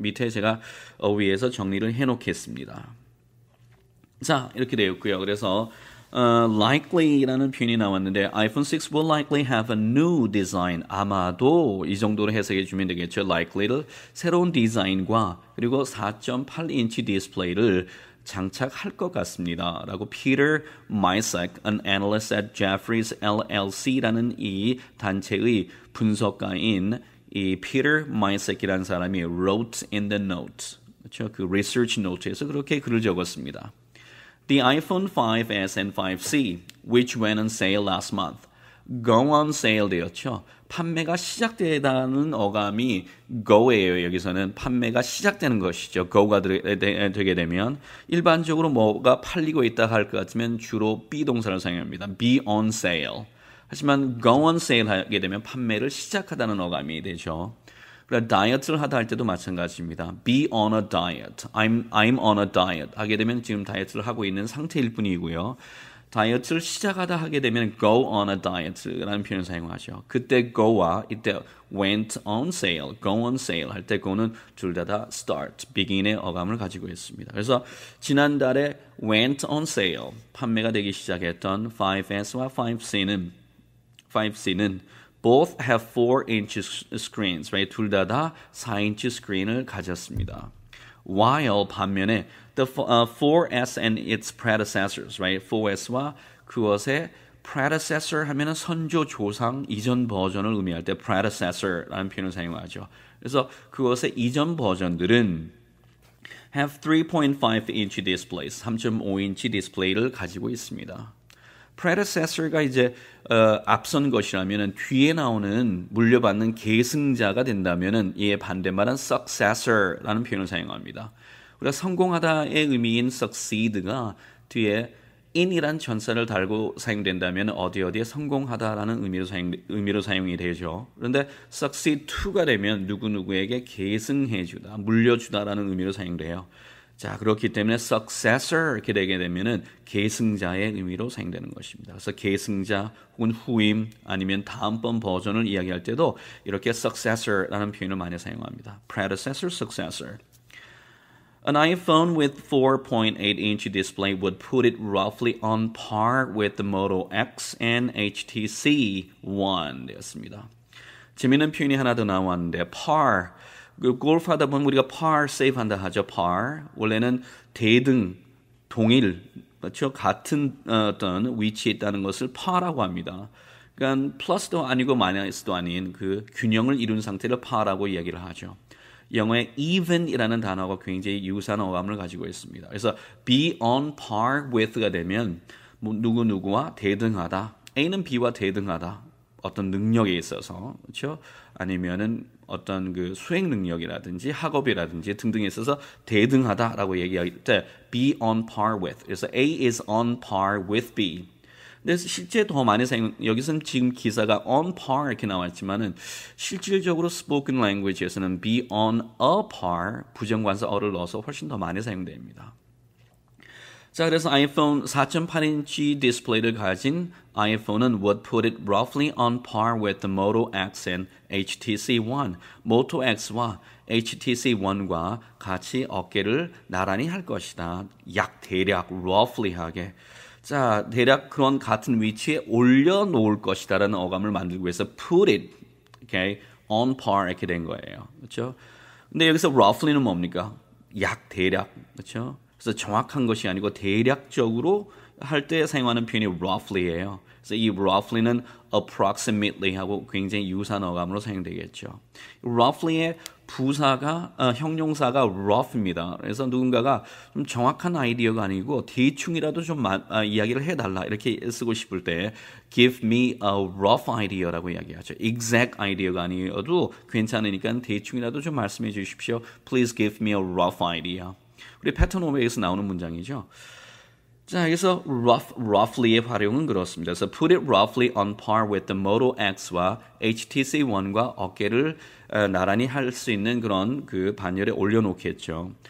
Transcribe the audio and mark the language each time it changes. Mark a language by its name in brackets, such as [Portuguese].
[Korean] 밑에 제가 위에서 정리를 해놓겠습니다. 자, 이렇게 되었고요. 그래서 likely라는 표현이 나왔는데 [English] iPhone 6 will likely have a new design. [Korean] 아마도 이 정도로 해석해 주면 되겠죠. likely를 새로운 디자인과 그리고 4.8인치 디스플레이를 장착할 것 같습니다. [English] 라고 Peter Misek, an analyst at Jefferies LLC라는 이 단체의 분석가인 이 Peter Misek이라는 사람이 wrote in the note. [Korean] 그렇죠? 그 research note에서 그렇게 글을 적었습니다. [English] The iPhone 5S and 5C, which went on sale last month, go on sale [Korean] 되었죠. 판매가 시작되다는 어감이 go예요. 여기서는 판매가 시작되는 것이죠. go가 되게 되면 일반적으로 뭐가 팔리고 있다 할 것 같으면 주로 be 동사를 사용합니다. [English] be on sale. [Korean] 하지만 go on sale 하게 되면 판매를 시작하다는 어감이 되죠. 그래 다이어트를 하다 할 때도 마찬가지입니다. [English] Be on a diet. I'm on a diet. [Korean] 하게 되면 지금 다이어트를 하고 있는 상태일 뿐이고요. 다이어트를 시작하다 하게 되면 [English] go on a diet [Korean] 라는 표현을 사용하죠. 그때 go와 이때 went on sale, go on sale 할 때 go는 둘 다 start, begin의 어감을 가지고 있습니다. 그래서 지난달에 [English] went on sale, [Korean] 판매가 되기 시작했던 [English] 5S와 5C는 both have 4-inch screens, right? [Korean] 둘 다 4인치 스크린을 가졌습니다. [English] While [Korean] 반면에 [English] the 4S and its predecessors, right? [Korean] 4S와 그것의 predecessor 하면은 선조 조상 이전 버전을 의미할 때 predecessor라는 표현을 사용하죠. 그래서 그것의 이전 버전들은 [English] have 3.5-inch displays, [Korean] 3.5인치 디스플레이를 가지고 있습니다. predecessor가 이제 앞선 것이라면은 뒤에 나오는 물려받는 계승자가 된다면은 이에 반대말은 successor라는 표현을 사용합니다. 우리가 성공하다의 의미인 succeed가 뒤에 in이란 전사를 달고 사용된다면 어디에 성공하다라는 의미로 사용이 되죠. 그런데 succeed to가 되면 누구누구에게 계승해주다, 물려주다라는 의미로 사용돼요. 자, 그렇기 때문에 successor 이렇게 되게 되면은 계승자의 의미로 사용되는 것입니다. 그래서 계승자 혹은 후임 아니면 다음번 버전을 이야기할 때도 이렇게 successor라는 표현을 많이 사용합니다. [English] predecessor, successor. An iPhone with 4.8-inch display would put it roughly on par with the Moto X and HTC One 되었습니다. [Korean] 재미있는 표현이 하나 더 나왔는데 par 그 골프 하다 보면 우리가 par save 한다 하죠. par 원래는 대등, 동일, 그렇죠? 같은 어떤 위치에 있다는 것을 par라고 합니다. 그러니까 플러스도 아니고 마이너스도 아닌 그 균형을 이룬 상태를 par라고 이야기를 하죠. 영어의 even이라는 단어가 굉장히 유사한 어감을 가지고 있습니다. 그래서 [English] be on par with [Korean] 가 되면 누구누구와 대등하다. A는 B와 대등하다. 어떤 능력에 있어서 그렇죠? 아니면은 어떤 그 수행 능력이라든지 학업이라든지 등등에 있어서 대등하다라고 얘기할 때 [English] be on par with. 그래서 A is on par with B. [Korean] 근데 실제 더 많이 사용 여기서는 지금 기사가 on par 이렇게 나왔지만은 실질적으로 spoken language에서는 [English] be on a par [Korean] 부정관사 어를 넣어서 훨씬 더 많이 사용됩니다. 자, 그래서 아이폰 4.8인치 디스플레이를 가진 아이폰은 [English] would put it roughly on par with the Moto X and HTC One. [Korean] Moto X와 HTC One과 같이 어깨를 나란히 할 것이다. 약 대략 roughly하게. 자, 대략 그런 같은 위치에 올려놓을 것이다라는 어감을 만들고 해서 put it, okay, on par 이렇게 된 거예요. 그렇죠? 근데 여기서 roughly는 뭡니까? 약 대략, 그렇죠? 그래서 정확한 것이 아니고 대략적으로 할 때 사용하는 표현이 roughly예요. 그래서 이 roughly는 approximately 하고 굉장히 유사한 어감으로 사용되겠죠. roughly의 부사가 형용사가 rough입니다. 그래서 누군가가 좀 정확한 아이디어가 아니고 대충이라도 좀 이야기를 해달라 이렇게 쓰고 싶을 때 [English] give me a rough idea [Korean] 라고 이야기하죠. exact 아이디어가 아니어도 괜찮으니까 대충이라도 좀 말씀해 주십시오. [English] Please give me a rough idea. [Korean] 우리 패턴 오브에서 나오는 문장이죠. 자, 여기서 roughly의 활용은 그렇습니다. 그래서 [English] put it roughly on par with [Korean] the Moto X와 HTC One과 어깨를 나란히 할 수 있는 그런 그 반열에 올려놓겠죠.